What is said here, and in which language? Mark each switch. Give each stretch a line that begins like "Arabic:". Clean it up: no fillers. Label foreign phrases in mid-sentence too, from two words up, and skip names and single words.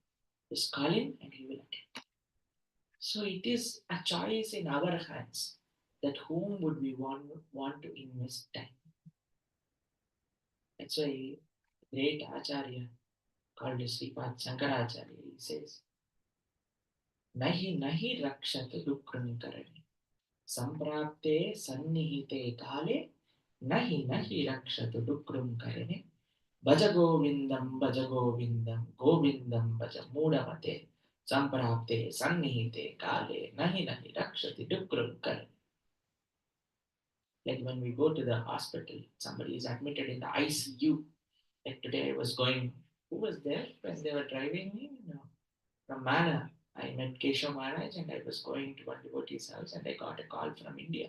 English: Just call him and he will attend. So it is a choice in our hands that whom would we want to invest time. That's why great Acharya called Sripad Shankaracharya, he says,
Sanskrit: Nahi nahi rakshat dukram karani. Samprapte sannihite kale, nahi nahi rakshat dukram karani. Bhaja govindam, govindam bhaja mudamate. Samprapte sannihite kale, nahi nahi rakshati dukram karani.
English: Like when we go to the hospital, somebody is admitted in the ICU. Like today I was going, who was there when they were driving me? No. From Mana. I met Keshav Maharaj and I was going to one devotee's house and I got a call from India.